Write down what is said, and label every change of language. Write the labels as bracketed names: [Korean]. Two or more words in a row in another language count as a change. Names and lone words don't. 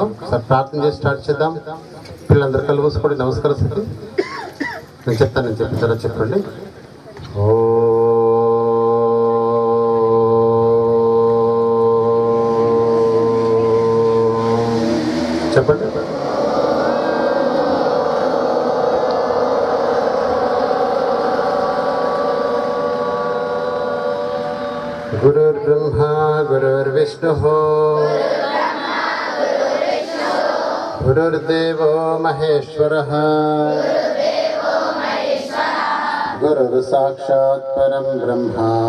[Telugu] సార్ ప్రార్థన చేసి స్టార్ట్ చేద్దాం. పిల్లలందరూ కళ్ళు మూసుకోండి. నమస్కారం స్థితి నేను చెప్తాను చెప్పండి. ఓ చెప్పండి. [Sanskrit] गुरुर्ब्रह्मा गुरुर्विष्णुः गुरुर्देवो महेश्वरः गुरुर् साक्षात् परं ब्रह्म